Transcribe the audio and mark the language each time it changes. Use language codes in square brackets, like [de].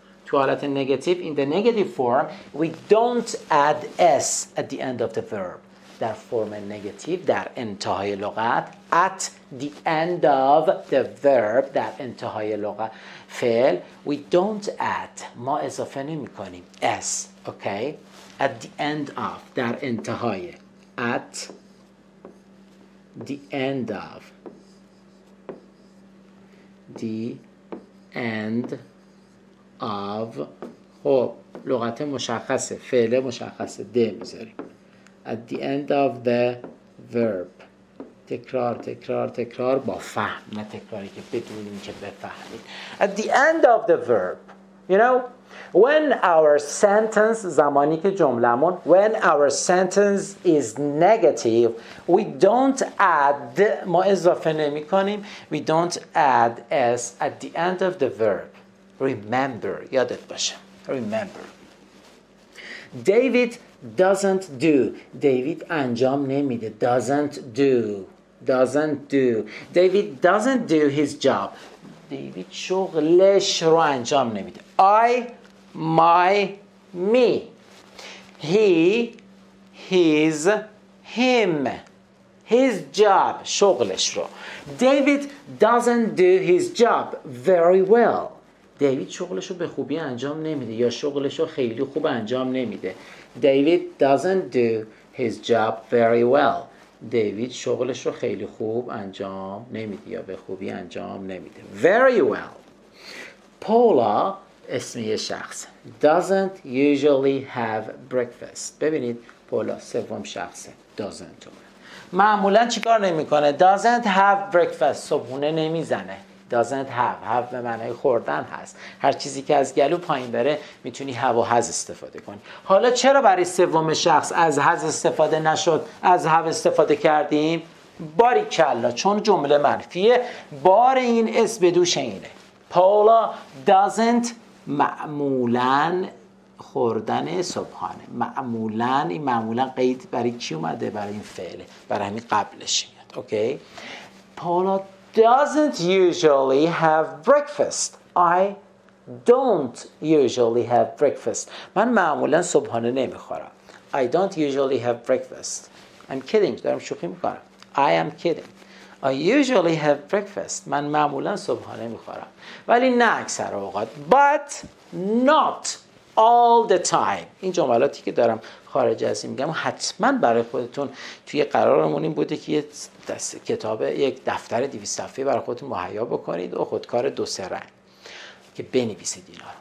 [fa] تو حالت [en] negative, in the negative form, we don't add s at the end of the verb. [fa] در فرم negative, در انتهای لغت, [en] at the end of the verb, [fa] در انتهای لغت, فعل, [en] we don't add, [fa] ما اضافه نمی کنیم, s, okay? [en] At the end of, [fa] در انتهای, [en] at the end of, the end of. [fa] خب لغت مشخصه، فعل مشخصه، د میذاریم. [en] At the end of the verb. [fa] تکرار تکرار تکرار با فهم، نه تکراری که بدونیم که بفهمید. [en] At the end of the verb. You know, when our sentence، [fa] زمانی که جملمون [en] when our sentence is negative, we don't add، [fa] ما اضافه نمی کنیم، [en] we don't add s at the end of the verb. Remember، [fa] یادت باشه. [en] Remember. David doesn't do. [fa] David انجام نمیده. [en] Doesn't do. Doesn't do. David doesn't do his job. [fa] David شغلش رو انجام نمیده. [en] I, my, me. He, his, him. His job. [fa] شغلش رو. [en] David doesn't do his job very well. [fa] دیوید شغلش رو به خوبی انجام نمیده یا شغلش رو خیلی خوب انجام نمیده. [en] David doesn't do his job very well. [fa] دیوید شغلش رو خیلی خوب انجام نمیده یا به خوبی انجام نمیده. [en] Very well. [fa] Paula اسم یه شخص. [en] Doesn't usually have breakfast. [fa] ببینید پولا سوم شخصه. Doesn't. معمولا چیکار نمیکنه؟ [en] Doesn't have breakfast. [fa] صبحونه نمیزنه. doesn't have به معنای خوردن هست. هر چیزی که از گلو پایین بره میتونی have و has استفاده کنی. حالا چرا برای سوم شخص از has استفاده نشد، از have استفاده کردیم؟ باریکلا، چون جمله منفیه، بار این اس به دوش اینه. Paula doesn't معمولاً خوردن صبحانه. معمولاً، این معمولاً قید برای چی اومده؟ برای این فعله، برای همین قبلش میاد. [en] Okay? Paula doesn't usually have breakfast. I don't usually have breakfast. [fa] من معمولا صبحانه نمیخورم. [en] I don't usually have breakfast. I'm kidding. [fa] دارم شوخی میکنم. [en] I am kidding. I usually have breakfast. [fa] من معمولا صبحانه میخورم. ولی نه اکثر اوقات. [en] But not all the time. [fa] این جملاتی که دارم خارج از این میگم حتما برای خودتون توی قرارمون این بوده که یک دفتر 200 صفحه‌ای برای خودتون مهیا بکنید و خودکار 2-3 رنگ که بنویسید اینا.